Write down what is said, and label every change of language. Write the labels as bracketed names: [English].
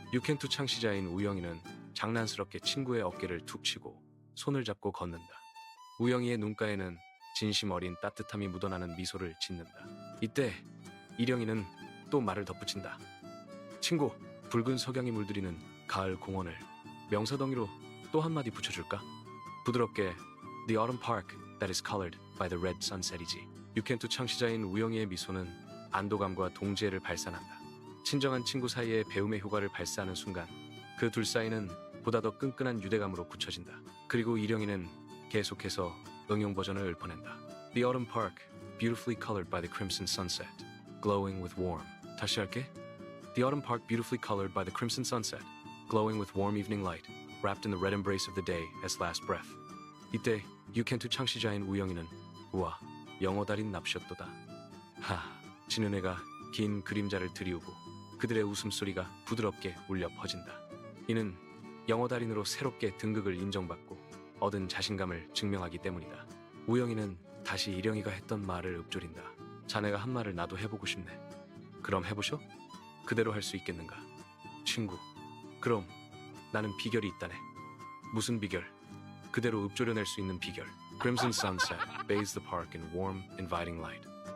[Korean] 유캔투 창시자인 우영이는 장난스럽게 친구의 어깨를 툭 치고 손을 잡고 걷는다. 우영이의 눈가에는 진심 어린 따뜻함이 묻어나는 미소를 짓는다. 이때 이령이는 또 말을 덧붙인다. 친구, 붉은 석양이 물들이는 가을 공원을 명사덩이로 또 한마디 붙여줄까? 부드럽게 [English] The autumn park that is colored by the red sunset이지. [Korean] 유캔투 창시자인 우영이의 미소는 안도감과 동지애를 발산한다. 친정한 친구 사이에 배움의 효과를 발사하는 순간 그 둘 사이는 보다 더 끈끈한 유대감으로 굳혀진다. 그리고 이령이는 계속해서 응용 버전을 읊어낸다. [English] The autumn park beautifully colored by the crimson sunset, glowing with warm. [Korean] 다시 할게. [English] The autumn park beautifully colored by the crimson sunset, glowing with warm evening light, wrapped in the red embrace of the day as last breath. [Korean] 이때 유켄투 창시자인 우영이는 우와 영어 달인 납셨도다. 진은혜가 긴 그림자를 들이우고 그들의 웃음소리가 부드럽게 울려 퍼진다. 이는 영어 달인으로 새롭게 등극을 인정받고 얻은 자신감을 증명하기 때문이다. 우영이는 다시 일영이가 했던 말을 읊조린다. 자네가 한 말을 나도 해보고 싶네. 그럼 해보쇼? 그대로 할 수 있겠는가? 친구. 그럼 나는 비결이 있다네. 무슨 비결? 그대로 읊조려낼 수 있는 비결. [English] Crimson sunset bathes the park in warm, inviting light.